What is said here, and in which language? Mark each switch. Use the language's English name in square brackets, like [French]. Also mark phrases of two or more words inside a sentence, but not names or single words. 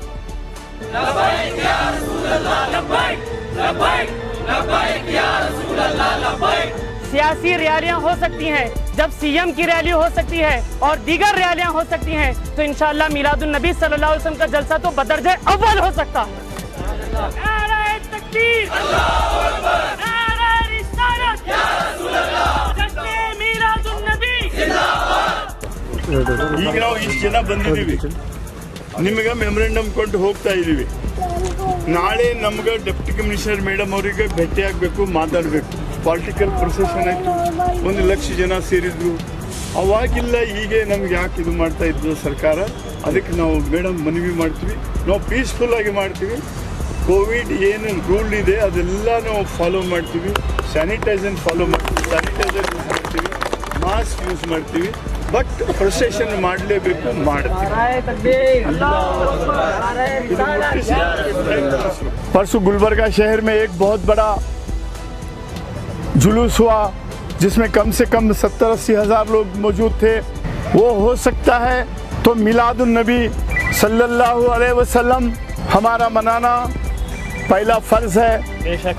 [Hindi] सियासी रैलियां हो सकती हैं, जब सीएम की रैली हो सकती है और दीगर रैलियां हो सकती हैं, तो इंशाअल्लाह मिलादुन नबी [Arabic] صلى الله عليه وسلم [Hindi] का जलसा तो बदरजे अव्वल हो सकता है। नारे तकबीर, [Arabic] الله أكبر, [Hindi] नारे रिसालत, [Arabic] يا رسول الله, [Hindi] जश्ने मिलादुन नबी जिंदाबाद। [Kannada] ಈಗ ನಾವು ಇಷ್ಟು ಜನ ಬಂದಿದ್ದೀವಿ, ನಿಮಗೆ ಮೆಮೊರೆಂಡಮ್ ಕೊಟ್ಟು ಹೋಗ್ತಾ ಇದ್ದೀವಿ. ನಾಳೆ ನಮ್ಗೆ [English] deputy commissioner madam [Kannada] ಅವರಿಗೆ ಭೇಟಿ ಆಗಬೇಕು, ಮಾತಾಡಬೇಕು. [English] political procession [Kannada] ಆಯಿತು, 1 ಲಕ್ಷ ಜನ ಸೇರಿದ್ರು. ಅವಾಗಿಲ್ಲ ಹೀಗೆ ನಮ್ಗೆ ಯಾಕೆ ಇದು ಮಾಡ್ತಾ ಇದ್ರು ಸರ್ಕಾರ? ಅದಕ್ಕೆ ನಾವು ಮೇಡಮ್ ಮನವಿ ಮಾಡ್ತೀವಿ, ನಾವು ಪೀಸ್ಫುಲ್ ಆಗಿ ಮಾಡ್ತೀವಿ. ಕೋವಿಡ್ ಏನು ರೂಲ್ ಇದೆ ಅದೆಲ್ಲ ನಾವು ಫಾಲೋ ಮಾಡ್ತೀವಿ. [English] sanitizer follow [Kannada] ಮಾಡ್ತೀವಿ, [English] sanitizer use [Kannada] ಮಾಡ್ತೀವಿ, [English] mask use [Kannada] ಮಾಡ್ತೀವಿ. [English] but procession [Kannada] ಮಾಡಲೇಬೇಕು, ಮಾಡ್ತೀವಿ। [Hindi] परसों गुलबर्गा शहर में एक बहुत बड़ा जुलूस हुआ, जिसमें कम से कम 70-80 हज़ार लोग मौजूद थे। वो हो सकता है तो मिलादुन नबी [Arabic] صلى الله عليه وسلم [Hindi] हमारा मनाना पहला फ़र्ज़ है।